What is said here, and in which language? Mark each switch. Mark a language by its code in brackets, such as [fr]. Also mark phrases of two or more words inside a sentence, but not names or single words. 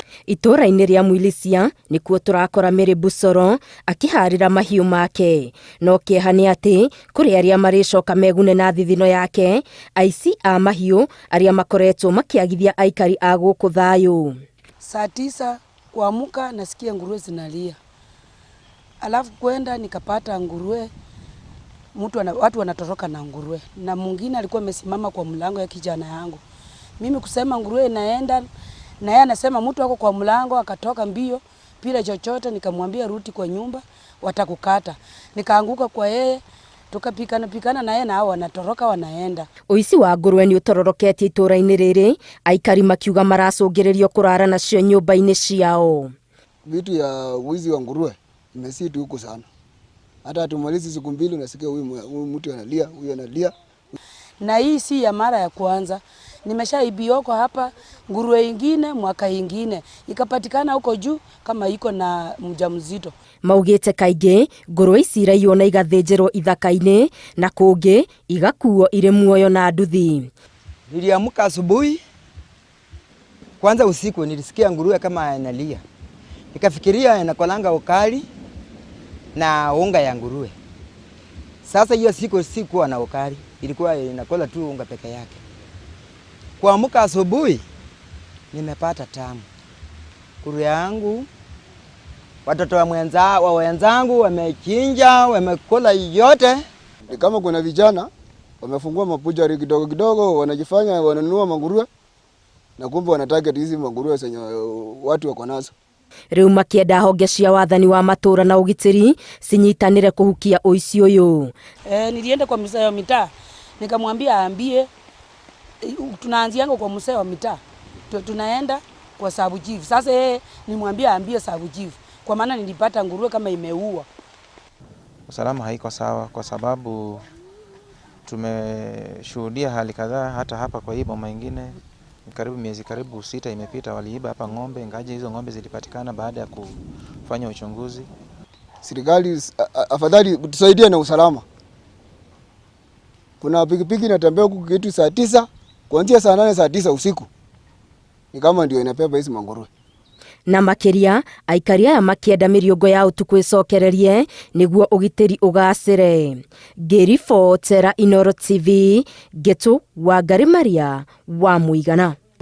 [ki] Itũra-inĩ rĩa Mwilisia nĩkuo tũrakora Mary Busoro akiharĩra mahiũ make. No kĩeha nĩ atĩ kũrĩ arĩa marĩcoka megune na thithino yake, aici a mahiũ arĩa makoretwo makiagithia aikari a gũkũ thayũ. [sw] Saa 9 kuamka nasikia nguruwe zinalia. Alafu kwenda nikapata nguruwe, watu wanatoroka na nguruwe. Na mwingine alikuwa amesimama kwa mlango ya kijana yangu. Mimi kusema nguruwe inaenda, na yeye anasema mtu wako kwa mlango, akatoka mbio bila chochote. Nikamwambia rudi kwa nyumba, watakukata. Nikaanguka kwa yeye, tukapikana na yeye, na hao wanatoroka wanaenda. [ki] Ũici wa nguruwe nĩ ũtororoketie itũra-inĩ rĩrĩ, aikari makiuga maracũngĩrĩrio kũrara nacio nyũmba-inĩ ciao. [sw] Vitu ya wizi wa nguruwe imesiti huko sana. Hata tumalizi siku mbili unasikia huyu mtu analia, huyu analia. Na hii si ya mara ya kwanza. Nimeshaibioko hapa nguruwe ingine mwaka ingine. Ikapatikana huko juu kama iko na mjamzito. [ki] Maugĩte kaingĩ nguruwe ici iraiywo na igathĩnjĩrwo ithaka-inĩ na kũngĩ igakuo irĩ muoyo na nduthi. [sw] Niliamka asubuhi, kwanza usiku nilisikia nguruwe kama analia. Nikafikiria inakolanga ukali na unga ya nguruwe. Sasa hiyo siku sikuwa na ukali, ilikuwa inakola tu unga peke yake. Kuamka asubuhi nimepata tamu. Nguruwe yangu, watoto wa wenzangu wamechinja, wamekula yote. Kama kuna vijana wamefungua mapujari kidogo kidogo, wanajifanya wananunua manguruwe na kumbe wanataka hizi manguruwe zenye watu wako nazo. [ki] Rĩu makĩenda honge cia wathani wa matũra na ũgitĩri cinyitanĩre kũhukia ũici ũyũ. [sw] Nilienda kwa mzee wa mitaa, nikamwambia aambie tunaanzianga kwa mzee wa mitaa, tunaenda kwa sabu chief. Sasa yeye nimwambia aambie sabu chief, kwa maana nilipata nguruwe kama imeua. Usalama haiko sawa kwa sababu tumeshuhudia hali kadhaa hata hapa kwa hii boma ingine. Miezi karibu 6 imepita waliiba hapa ng'ombe, ingaje hizo ng'ombe zilipatikana baada ya kufanya uchunguzi. Serikali afadhali tusaidie na usalama. Kuna pikipiki inatembea huku kitu saa 9, kuanzia saa 8 saa 9 usiku. Ni kama ndio inabeba hizo manguruwe. [ki] Na makĩria aikari aya makĩenda mĩriũngo ya ũtukũ ĩcokererie nĩguo ũgitĩri ũgacĩre. Ngĩribotera Inooro TV, Getu Wangari Maria wa Mũigana.